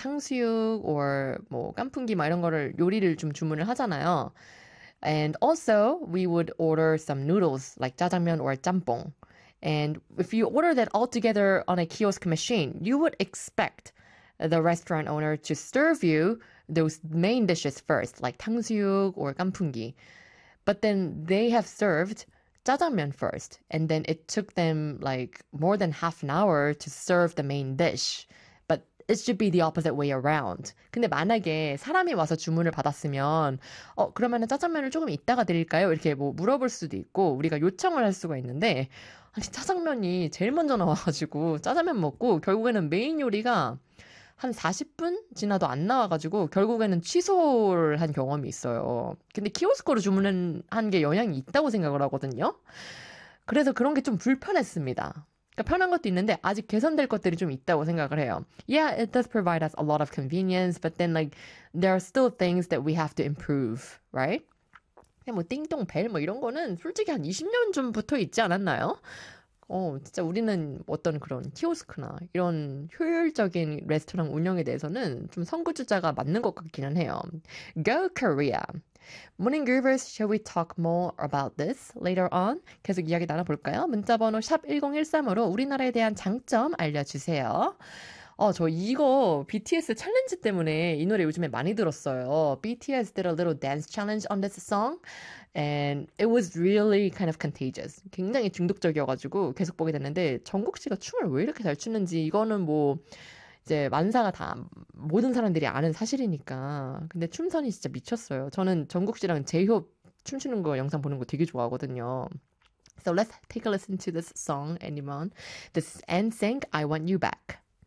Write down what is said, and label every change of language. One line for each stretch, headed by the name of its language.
Korean: 탕수육 or 뭐 깐풍기 막 이런 거를 요리를 좀 주문을 하잖아요.
English: And also we would order some noodles like 짜장면 or 짬뽕. And if you order that all together on a kiosk machine, you would expect the restaurant owner to serve you those main dishes first, like 탕수육 or 깐풍기. But then they have served 짜장면 first, and then it took them like more than half an hour to serve the main dish. But it should be the opposite way around.
Korean: 근데 만약에 사람이 와서 주문을 받았으면, 그러면은 짜장면을 조금 이따가 드릴까요? 이렇게 뭐 물어볼 수도 있고, 우리가 요청을 할 수가 있는데, 아니, 짜장면이 제일 먼저 나와가지고, 짜장면 먹고, 결국에는 메인 요리가 한 40분 지나도 안 나와가지고 결국에는 취소를 한 경험이 있어요. 근데 키오스코로 주문한 게 영향이 있다고 생각을 하거든요. 그래서 그런 게좀 불편했습니다. 그러니까 편한 것도 있는데 아직 개선될 것들이 좀 있다고 생각을 해요.
English: Yeah, it does provide us a lot of convenience, but then like there are still things that we have to improve, right?
Korean: 뭐 띵동벨 뭐 이런 거는 솔직히 한 20년 전부터 있지 않았나요? 진짜 우리는 어떤 그런 키오스크나 이런 효율적인 레스토랑 운영에 대해서는 좀 선구주자가 맞는 것 같기는 해요.
English: Go Korea! Morning Groovers, shall we talk more about this later on?
Korean: 계속 이야기 나눠볼까요? 문자번호 샵 1013으로 우리나라에 대한 장점 알려주세요. 저 이거 BTS 챌린지 때문에 이 노래 요즘에 많이 들었어요.
English: BTS did a little dance challenge on this song, and it was really kind of contagious.
Korean: 굉장히 중독적이어가지고 계속 보게 됐는데, 정국 씨가 춤을 왜 이렇게 잘 추는지, 이거는 뭐, 이제 만사가 다 모든 사람들이 아는 사실이니까. 근데 춤선이 진짜 미쳤어요. 저는 정국 씨랑 제이홉 춤추는 거 영상 보는 거 되게 좋아하거든요.
English: So let's take a listen to this song, anyone. This is NSYNC, I Want You Back.